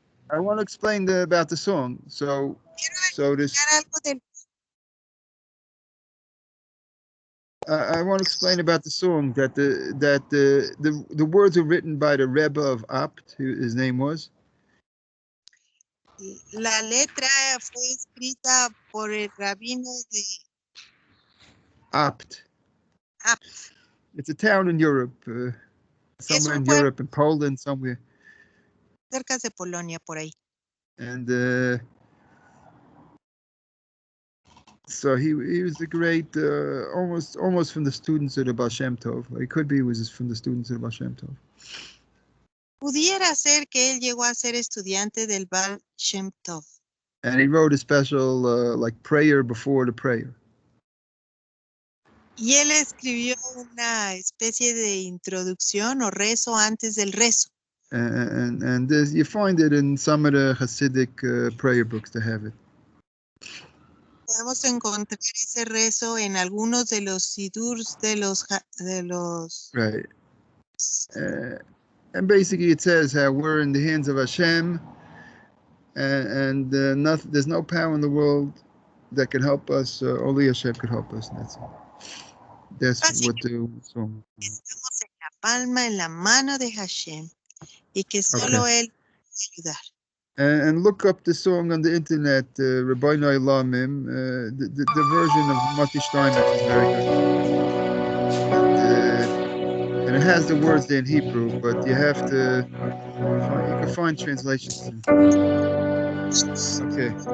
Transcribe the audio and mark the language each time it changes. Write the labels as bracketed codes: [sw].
[en] I want to explain about the song. So this. [es] Algo del [en] I want to explain about the song that the words are written by the Rebbe of Apt, who his name was. [es] La letra fue escrita por el rabino de Apt. Apt. [en] It's a town in Europe, somewhere in Europe, in Poland, somewhere. [es] Cerca de Polonia, por ahí. [en] And so he was a great, almost from the students of the Baal Shem Tov. He could be, he was from the students of the Baal Shem Tov. [es] Pudiera ser que él llegó a ser estudiante del Baal Shem Tov. [en] And he wrote a special like prayer before the prayer. [es] Y él escribió una especie de introducción o rezo antes del rezo. [en] And this, you find it in some of the Hasidic prayer books to have it. [es] Podemos encontrar ese rezo en algunos de los sidurs de los [en] right. And basically it says how we're in the hands of Hashem, and there's no power in the world that can help us. Only Hashem could help us. And that's it. That's what the song. [es] Estamos en la palma, en la mano de Hashem, y que solo él puede ayudar. [en] And look up the song on the internet, Rabino Olamim. The version of Mati Steinmetz is very good. And it has the words there in Hebrew, but you have to, you can find translations. Okay.